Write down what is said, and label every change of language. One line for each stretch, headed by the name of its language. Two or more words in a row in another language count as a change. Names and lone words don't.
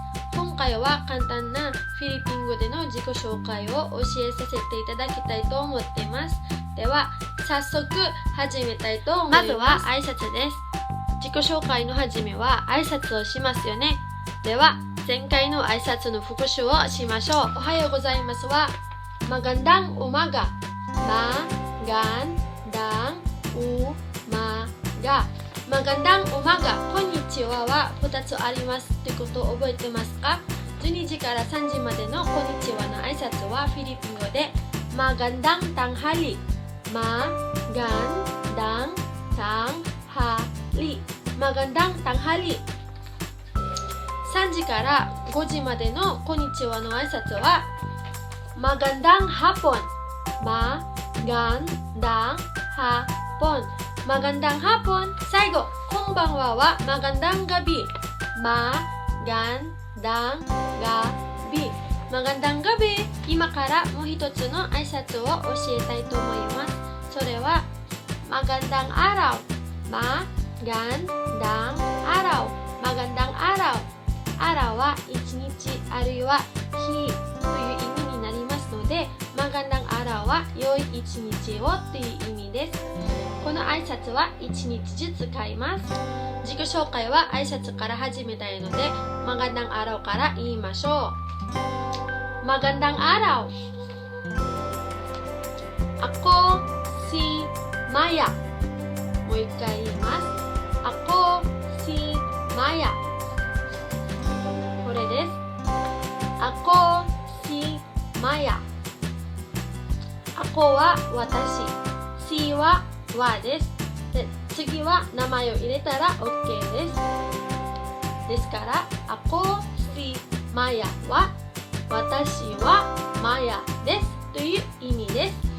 Japanese: 今回は簡単なフィリピン語での自己紹介を教えさせていただきたいと思っています。では、早速始めたいと思います。まずは挨拶です。自己紹介の始めは挨拶をしますよね。では、前回の挨拶の復習をしましょう。おはようございますは、
Filipino: Magandang umaga。 Magandang umaga。 Magandang umaga。
Japanese: こんにちはは2つありますということを覚えてますか？ 12 時から3時までのこんにちはの挨拶はフィリピン語で
Filipino: Magandang tanghali。 Magandang tanghali。 Magandang tanghali。
Japanese: 3 時から5時までのこんにちはの挨拶は
Filipino: Magandang hapon。 Magandang hapon。 Magandang hapon。
Japanese: 最後、こんばんはは
Filipino: Magandang gabi。 Magandang gabi。 Magandang gabi。
Japanese: 今からもう一つの挨拶を教えたいと思います。それは
Filipino: Magandang araw。 Magandang araw。 Magandang araw。
Japanese: araw は一日あるいは日という意味になりますので、
Filipino: Magandang araw
Japanese: は良い一日をという意味です。この挨拶は一日ずつ使います。自己紹介は挨拶から始めたいので、
Filipino: Magandang araw
Japanese: から言いましょう。
Filipino: Magandang araw。 Ako si Maya。
Japanese: もう一回言います。
Filipino: Ako si Maya。
Japanese: これです。
Filipino: Ako si Maya。
Japanese: Ako は私。si はです。で、次は名前を入れたら OK です。ですから、
Filipino: Ako si Maya
Japanese: は私はマヤですという意味です。